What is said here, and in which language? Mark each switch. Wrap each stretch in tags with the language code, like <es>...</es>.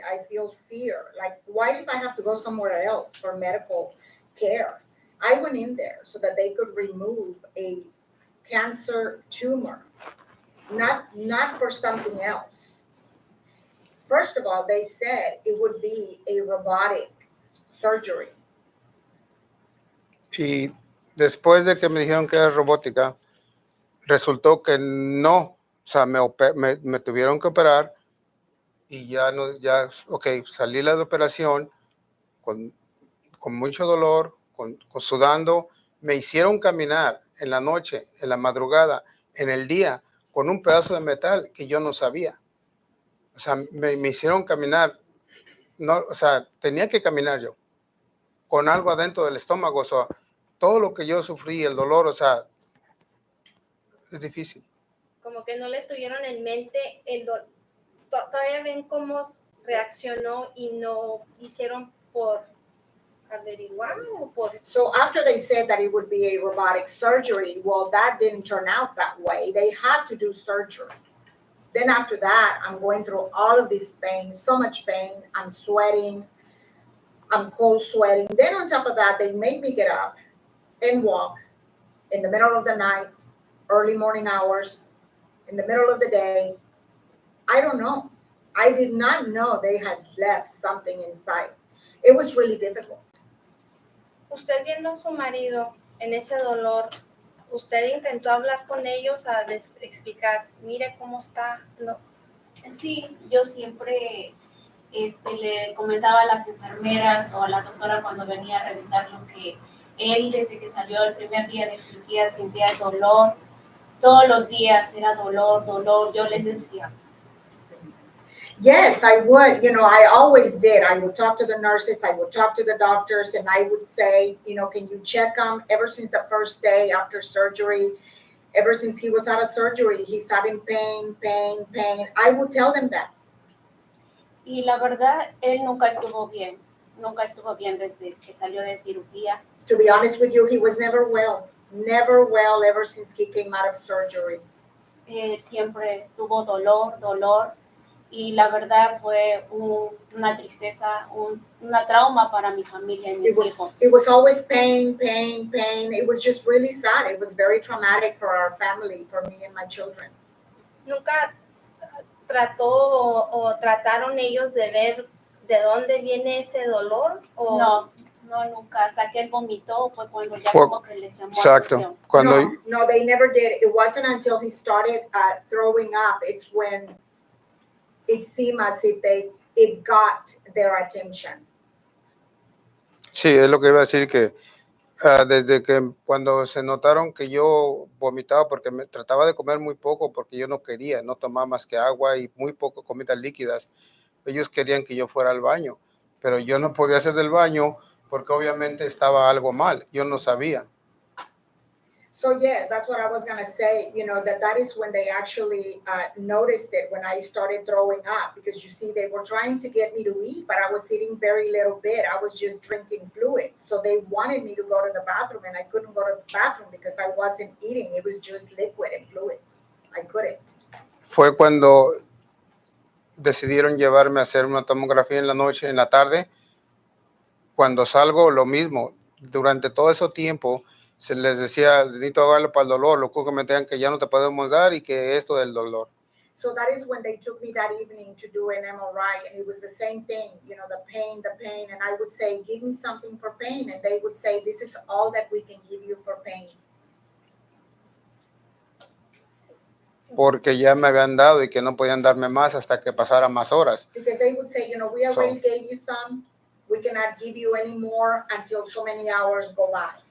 <en>I feel fear. Like, what if I have to go somewhere else for medical care? I went in there so that they could remove a cancer tumor, not for something else. First of all, they said it would be a robotic surgery.</en> <es>Y después de que me dijeron que era robótica, resultó que no. O sea, me tuvieron que operar y salí de la operación con mucho dolor, sudando. Me hicieron caminar en la noche, en la madrugada, en el día, con un pedazo de metal que yo no sabía. O sea, me hicieron caminar, tenía que caminar yo, con algo adentro del estómago. O sea, todo lo que yo sufrí, el dolor, o sea, es difícil. Como que no le tuvieron en mente el dolor. Todavía ven cómo reaccionó y no hicieron por averiguar o por...</es> <en>So after they said that it would be a robotic surgery, well, that didn't turn out that way. They had to do surgery. Then after that, I'm going through all of this pain, so much pain. I'm sweating. I'm cold sweating. Then on top of that, they made me get up and walk in the middle of the night, early morning hours, in the middle of the day. I don't know. I did not know they had left something inside. It was really difficult.</en> <es>Usted viendo a su marido en ese dolor, ¿usted intentó hablar con ellos a explicar, mire cómo está? No. Sí, yo siempre le comentaba a las enfermeras o a la doctora cuando venía a revisar lo que él desde que salió el primer día de cirugía sentía dolor. Todos los días era dolor, dolor. Yo les decía.</es> <en>Yes, I would. I always did. I would talk to the nurses, I would talk to the doctors, and I would say, can you check him? Ever since the first day after surgery, ever since he was out of surgery, he's having pain, pain, pain. I would tell them that.</en> <es>Y la verdad, él nunca estuvo bien desde que salió de cirugía.</es> <en>To be honest with you, he was never well ever since he came out of surgery.</en> <es>Siempre tuvo dolor, dolor. Y la verdad fue una tristeza, una trauma para mi familia y mis hijos.</es> <en>It was always pain, pain, pain. It was just really sad. It was very traumatic for our family, for me and my children.</en> <es>¿Nunca trataron ellos de ver de dónde viene ese dolor? ¿O? No, nunca. Hasta que él vomitó fue cuando ya como que les llamó Exacto. atención. Cuando,</es> <en>No, they never did. It wasn't until he started throwing up. It's when it seemed as if it got their attention.</en> <es>sí, es lo que iba a decir que desde que cuando se notaron que yo vomitaba porque me trataba de comer muy poco porque yo no quería, no tomaba más que agua y muy poco comidas líquidas. Ellos querían que yo fuera al baño, pero yo no podía hacer del baño porque obviamente estaba algo mal, yo no sabía.</es> <en>So yes, that's what I was gonna say. That is when they actually noticed it when I started throwing up, because you see, they were trying to get me to eat, but I was eating very little bit. I was just drinking fluids. So they wanted me to go to the bathroom, and I couldn't go to the bathroom because I wasn't eating. It was just liquid and fluids. I couldn't.</en> <es>Fue cuando decidieron llevarme a hacer una tomografía en la noche, en la tarde. Cuando salgo, lo mismo. Durante todo ese tiempo se les decía, necesito darlo para el dolor, lo que me decían que ya no te podemos dar y que esto del dolor.</es> <en>So that is when they took me that evening to do an MRI, and it was the same thing, the pain, and I would say, give me something for pain, and they would say, this is all that we can give you for pain.</en> <es>Porque ya me habían dado y que no podían darme más hasta que pasaran más horas.</es> <en>Because they would say, we already gave you some, we cannot give you any more until so many hours go by.</en>